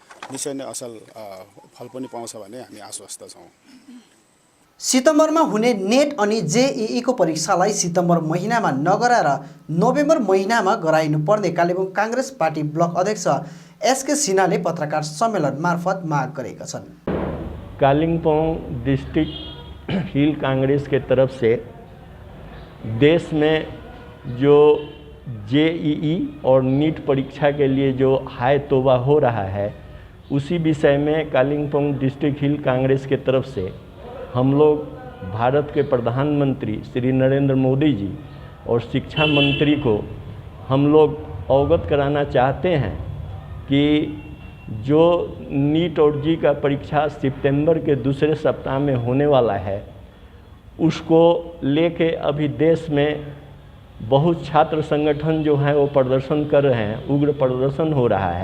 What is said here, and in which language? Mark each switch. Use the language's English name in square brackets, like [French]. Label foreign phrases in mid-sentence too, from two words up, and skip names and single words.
[Nepali] निश्चय नै असल फल पनि पाउँछ भन्ने हामी आश्वस्त छौँ। सितम्बरमा हुने नेट अनि जेईई को परीक्षालाई सितम्बर महिनामा नगराएर नोभेम्बर महिनामा गराइनुपर्ने कालेबुङ काङ्ग्रेस पार्टी ब्लक अध्यक्ष एसके सिन्हाले पत्रकार सम्मेलन मार्फत माग गरेका छन्। [Hindi] कालिम्पोंग डिस्ट्रिक्ट हिल कांग्रेस के तरफ से देश में जो जेईई और नीट परीक्षा के लिए जो हाय तौबा हो रहा है, उसी विषय में कालिम्पोंग डिस्ट्रिक्ट हिल कांग्रेस के तरफ से हम लोग भारत के प्रधानमंत्री श्री नरेंद्र मोदी जी और शिक्षा मंत्री को हम लोग अवगत कराना चाहते हैं कि जो नीट और जी का परीक्षा सितंबर के दूसरे सप्ताह में होने वाला है, उसको लेके अभी देश में बहुत छात्र संगठन जो हैं वो प्रदर्शन कर रहे हैं, उग्र प्रदर्शन हो रहा है।